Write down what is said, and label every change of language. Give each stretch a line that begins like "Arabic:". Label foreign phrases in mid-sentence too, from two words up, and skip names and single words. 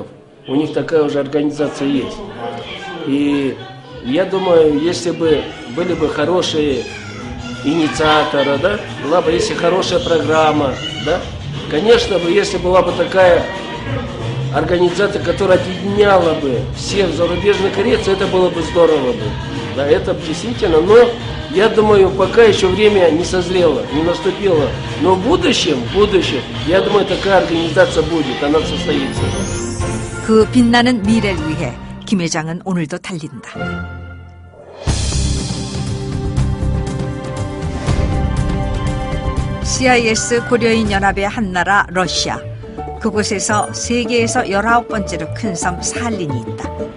Russian: У них такая уже организация есть. И я думаю, если бы были бы хорошие инициаторы, да, была бы если хорошая программа, да, конечно бы, если была бы такая организация, которая объединяла бы всех зарубежных корейцев, это было бы здорово бы. Да, это действительно, но я думаю, пока еще время не созрело, не наступило. Но в будущем, я думаю, такая организация будет, она состоится.
Korean: 그 빛나는 미래를 위해 김 회장은 오늘도 달린다. CIS 고려인 연합의 한 나라 러시아. 그곳에서 세계에서 19번째로 큰 섬 사할린이 있다.